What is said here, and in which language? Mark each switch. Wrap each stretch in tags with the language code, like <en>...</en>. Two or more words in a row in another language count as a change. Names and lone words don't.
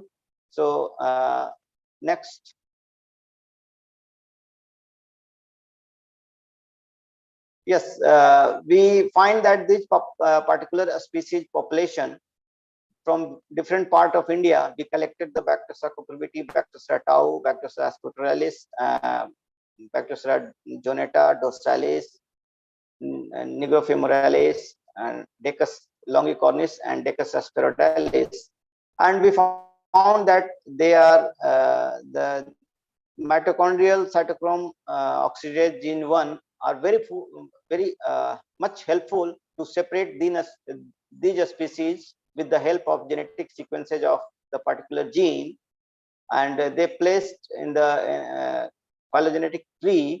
<en>So next. Yes, we find that this particular species population from different part of India, we collected the Bactrosa cucurbitae, Bactrosa tau, Bactrosa ascoturalis, Bactrosa jonata, dorsalis, nigrofemoralis, and Decus longicornis and Decus asperalis. And we found that they are the mitochondrial cytochrome oxidase gene 1 are very much helpful to separate these species with the help of genetic sequences of the particular gene, and they placed in the phylogenetic tree.</en>